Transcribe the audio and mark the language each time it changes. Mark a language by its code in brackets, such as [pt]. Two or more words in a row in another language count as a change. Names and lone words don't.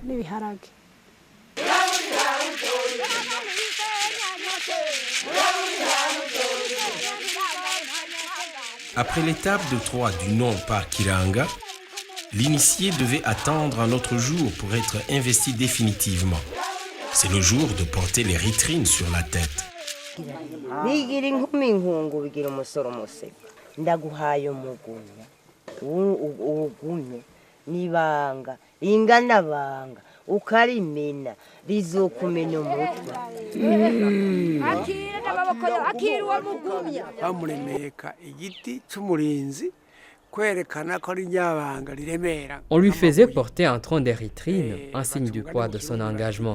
[fr] Après l'étape de 3 du nom par Kiranga, l'initié devait attendre un autre jour pour être investi définitivement. C'est le jour de porter les ritrines sur la tête. [rn] Bigira inkumi inkungu bigira umusoro musego ndaguhaye umugunya ugume nibanga ingana banga ukarimena rizokumena umutwe akira n'amaboko akira uwo mugumya bamuremeka igiti cy'umurinzi kwerekana ko ari nyabanga riremera. [fr] On lui faisait porter un tronc d'érythrine, un signe du poids de son engagement.